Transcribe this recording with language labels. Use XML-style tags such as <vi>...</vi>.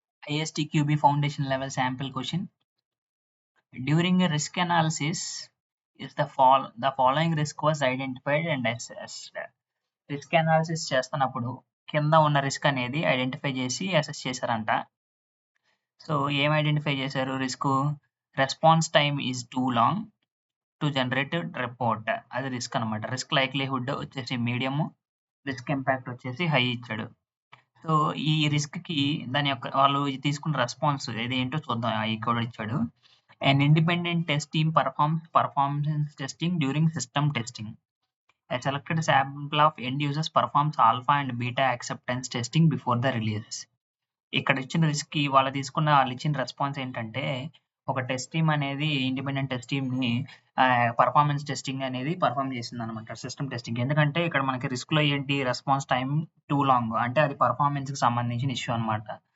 <en>ISTQB foundation level sample question. During a risk analysis, the following risk was identified and assessed.</en> <te>Risk analysis చేస్తున్నప్పుడు కింద ఉన్న risk అనేది identify చేసి assess చేశారంట. So ఏం identify చేశారు?</te> <en>Response time is too long to generate report.</en> <te>అది risk అనమాట. రిస్క్ లైక్లీహుడ్ వచ్చేసి మీడియం, రిస్క్ ఇంపాక్ట్ వచ్చేసి హై ఇచ్చాడు. సో ఈ రిస్క్కి వాళ్ళు తీసుకున్న రెస్పాన్స్ ఏంటో చూద్దాం. కూడా ఇచ్చాడు.</te> <en>An independent test team performs performance testing during system testing. A selected sample of end users performs alpha and beta acceptance testing before the release.</en> <te>ఇక్కడ ఇచ్చిన రిస్క్కి వాళ్ళు ఇచ్చిన రెస్పాన్స్ ఏంటంటే, ఒక టెస్ట్ టీమ్ అనేది ఇండిపెండెంట్ టెస్ట్ టీమ్ని పర్ఫార్మెన్స్ టెస్టింగ్ అనేది perform చేసింది అనమాట, సిస్టమ్ టెస్టింగ్. ఎందుకంటే ఇక్కడ మనకి రిస్క్లో ఏంటి,</te> <en>response time too long,</en> <te>అంటే అది పర్ఫార్మెన్స్కి సంబంధించిన ఇష్యూ అనమాట.</te>